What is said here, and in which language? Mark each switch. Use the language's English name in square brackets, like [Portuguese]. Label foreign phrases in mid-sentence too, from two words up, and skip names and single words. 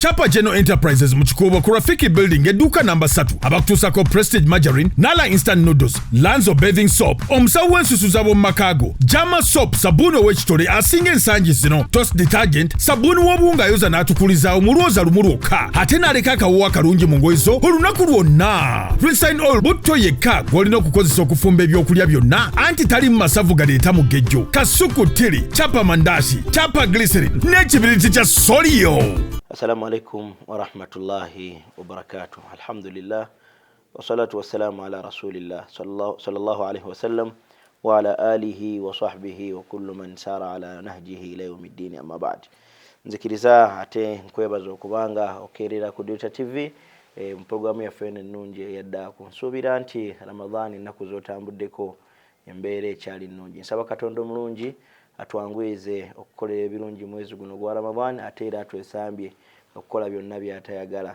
[Ganda] Chapa General Enterprises mu Kikuubo ku Rafiki Building edduuka namba 3 abakutuusako Prestige Margarine, Nala Instant Noodles, Lanzo Bathing Soap, omusawo w'ensusuza b'omu makaago, Jama Soap, sabbuuni ow'ekitole asinga ensangi zino, Toast Detergent, sabbuuni w'obuwunga ayoza n'atukulizaawo mu lwoza lumu lwokka, ate n'aleka akawuwa akalungi mu ngoye zo olunaku lwonna. Rinse Oil butto yekka gw'olina okukozesa okufumba ebyokulya byonna, anti talimu masavu galeeta mugejjo, kasuku tiri, Chapa Mandashi, Chapa Glycerin n'ekibiriti kya Solio. [Arabic] السلام عليكم ورحمة الله وبركاته. الحمد لله والصلاة والسلام على رسول الله صلى الله عليه وسلم وعلى آله وصحبه وكل من سار على نهجه إلى يوم الدين أما بعد. [Ganda] Nzikiriza ate nkwebaza okubanga okerera ku Delta TV mu programu ya fene nnungi yaddaako. Nsuubira nti Ramadhan ennaku z'otambuddeko embeera ekyali nnungi. Nsaba Katonda omulungi atwangwize okukolera ebirungi mwezi guno gwa Ramadhan, ate era atwesambye okukola byonna by'atayagala.